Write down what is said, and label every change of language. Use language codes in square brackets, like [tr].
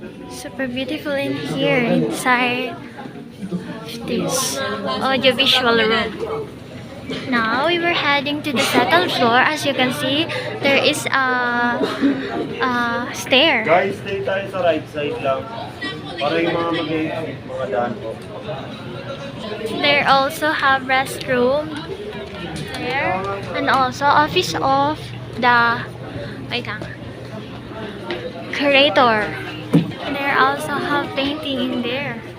[en] Super beautiful in here inside this audiovisual room. Now we were heading to the second floor. As you can see, there is a stair. [tl] Guys, stay tayo sa [en] right side [tl] lang. Para yung mga mag-exit, mga daan po. [en] They also have restroom there, and also office of the curator. They also have painting in there.